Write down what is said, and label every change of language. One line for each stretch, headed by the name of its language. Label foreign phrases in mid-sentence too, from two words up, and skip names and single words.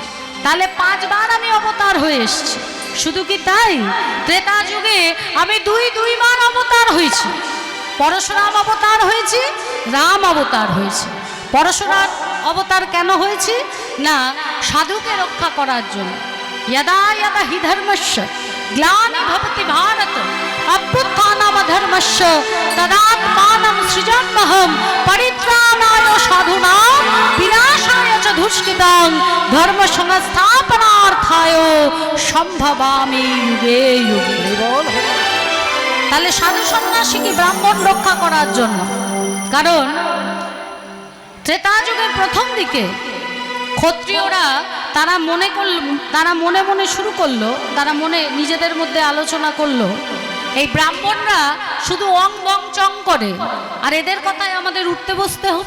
Bangla: তাহলে পাঁচবার আমি অবতার হয়ে এসেছি। শুধু কি তাই, ত্রেতা যুগে আমি দুইবার অবতার হয়েছি। পরশুরাম অবতার হয়েছি, রাম অবতার হয়েছে। পরশুরাম অবতার কেন হয়েছে? না সাধুকে রক্ষা করার জন্য।
Sanskrit: यदा यदा हि धर्मस्य ग्लानि भवति भारत अभ्युत्थानमधर्मस्य तदात्मानं सृजाम्यहं परित्राणाय साधूनां विनाशाय च दुष्कृतं धर्म संस्थापनार्थाय सम्भवामि युगे युगे।
Bangla: তাহলে সাধু সন্ন্যাসী কি ব্রাহ্মণ রক্ষা করার জন্য? কারণ ত্রেতা যুগের প্রথম দিকে ক্ষত্রিয়রা তারা মনে মনে শুরু করলো, তারা মনে নিজেদের মধ্যে আলোচনা করলো, এই ব্রাহ্মণরা শুধু অং বং চং করে, আর এদের কথায় আমাদের উঠতে বসতে হবে?